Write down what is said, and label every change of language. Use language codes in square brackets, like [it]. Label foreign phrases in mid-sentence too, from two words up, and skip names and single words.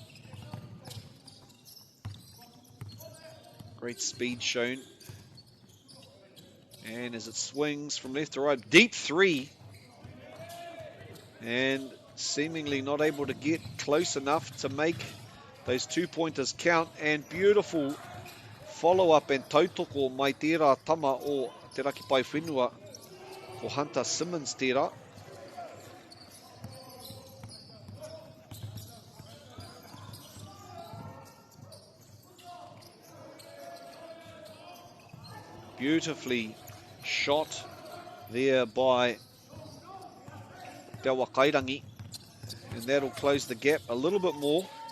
[en] Great speed shown. And as it swings from left to right, deep 3. And seemingly not able to get close enough to make those 2-pointers count. And beautiful follow-up and [mi] tautoko mai tērā tama o Te Raki Pai Whenua. [en] for Hunter Simmons tērā. Beautifully shot there by Te Wakairangi, and that'll close the gap a little bit more.